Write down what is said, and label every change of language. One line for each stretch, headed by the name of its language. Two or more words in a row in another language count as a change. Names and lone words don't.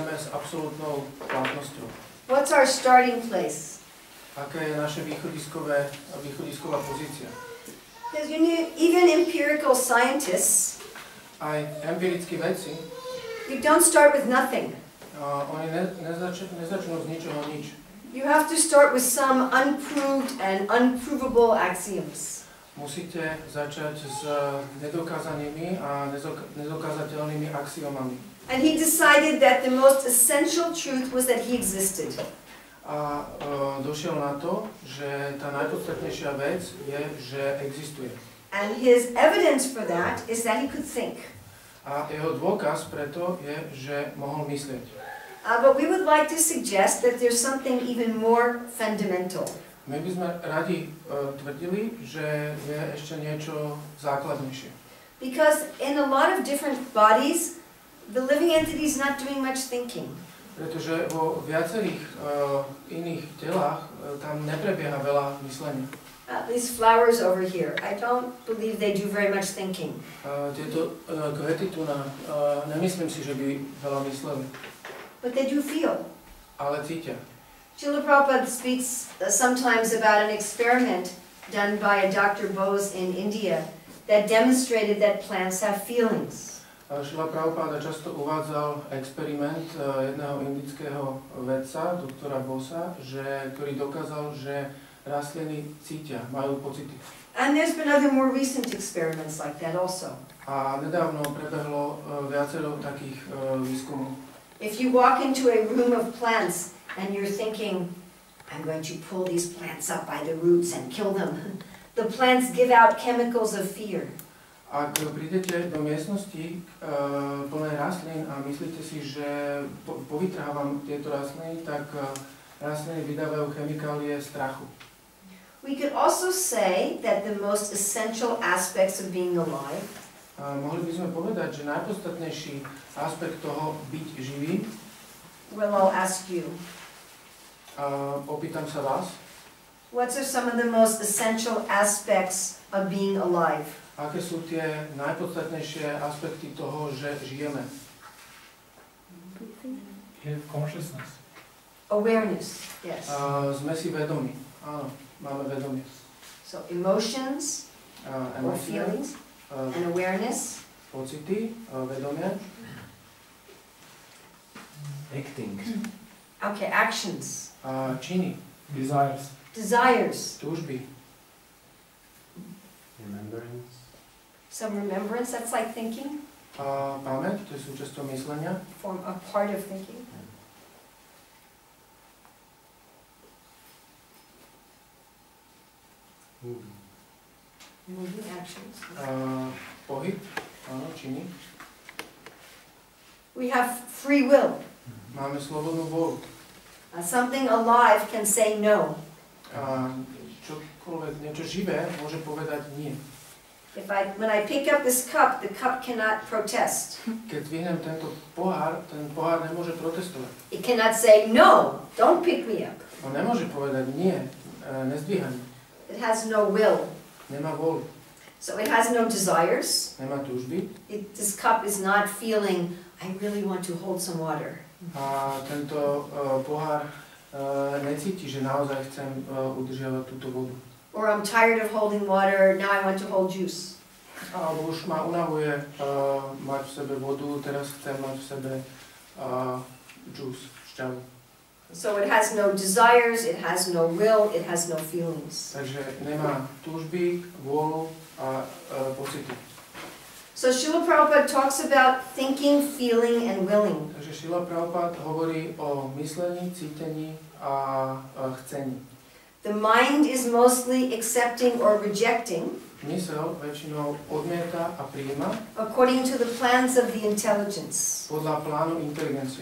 Slovak: absolútnou platnosťou.
English: What's our starting place?
Slovak: Aká je naša východisková pozícia?
English: Because even empirical scientists,
Slovak: Aj empirickí vedci,
English: you don't start with nothing.
Slovak: oni nezačnú z ničoho nič.
English: You have to start with some unproved and unprovable axioms.
Slovak: Musíte začať s nedokázanými a nedokázateľnými axiomami.
English: And he decided that the most essential truth was that he existed.
Slovak: A došiel na to, že tá najpodstatnejšia vec je, že existuje.
English: And his evidence for that is that he could think.
Slovak: A jeho dôkaz preto je, že mohol myslieť.
English: But we would like to suggest that there's something even more fundamental.
Slovak: My by sme radi tvrdili, že je ešte niečo základnejšie.
English: Because in a lot of different bodies, the living entity is not doing much thinking.
Slovak: Pretože vo viacerých iných telách tam neprebieha veľa myslenia.
English: These flowers over here, I don't believe they do very much thinking.
Slovak: Tieto kvety tu nemyslím si, že by veľa mysleli.
English: But they do feel.
Slovak: Ale cítia.
English: Srila Prabhupada speaks sometimes about an experiment done by a Dr. Bose in India that demonstrated that plants have feelings.
Slovak: Srila Prabhupada často uvádzal experiment jedného indického vedca, doktora Bosa, ktorý dokázal, že rastliny cítia, majú pocity.
English: And there's been other more recent experiments like that also.
Slovak: A nedávno prebehlo viacero takých výskumov.
English: If you walk into a room of plants and you're thinking, I'm going to pull these plants up by the roots and kill them, the plants give out chemicals of fear.
Slovak: Ak prídete do miestnosti plnej rastlín a myslíte si, že povytrhávam tieto rastliny, tak rastliny vydávajú chemikálie strachu.
English: We could also say that the most essential aspects of being alive
Slovak: mohli by sme povedať, že najpodstatnejší aspekt toho byť živý.
English: Well, I'll ask you.
Slovak: Opýtam sa vás.
English: What are some of the most essential aspects of being alive?
Slovak: Aké sú tie najpodstatnejšie aspekty toho, že žijeme?
English: Consciousness. Awareness, yes.
Slovak: Sme si vedomí. Áno, máme vedomie.
English: So emotions or feelings and awareness.
Slovak: Pocity, vedomie.
English: Acting. Okay, actions.
Slovak: Činy.
English: Desires. Desires.
Slovak: Túžby.
English: Remembrance. Some remembrance, that's like thinking.
Slovak: Pamäť, to je súčasťou myslenia.
English: Form a part of thinking. Moving actions.
Slovak: Pohyb, áno, činy.
English: We have free will.
Slovak: Máme slobodnú vôľu.
English: Something alive can say no.
Slovak: Čokoľvek, niečo živé môže povedať nie.
English: When I pick up this cup, the cup cannot protest.
Slovak: Keď zvihnem tento pohár, ten pohár nemôže protestovať.
English: It cannot say no, don't pick me up.
Slovak: On nemôže povedať nie, nezdvíhaj.
English: It has no will.
Slovak: Nemá vôľu.
English: So it has no desires.
Slovak: Nemá túžby.
English: This cup is not feeling, I really want to hold some water.
Slovak: A tento pohár necíti, že naozaj chcem udržiavať túto vodu.
English: Or I'm tired of holding water, now I want to hold juice.
Slovak: Alebo už ma unavuje mať v sebe vodu, teraz chcem mať v sebe juice, šťavu.
English: So it has no desires, it has no will, it has no feelings.
Slovak: Takže nemá túžby, vôľu a pocity.
English: So Srila Prabhupada talks about thinking, feeling, and willing.
Slovak: Takže Srila Prabhupada hovorí o myslení, cítení a chcení.
English: The mind is mostly accepting or rejecting
Slovak: Mysel väčšinou odmieta a prijíma
English: according to the plans of the intelligence.
Slovak: podľa plánu inteligencie.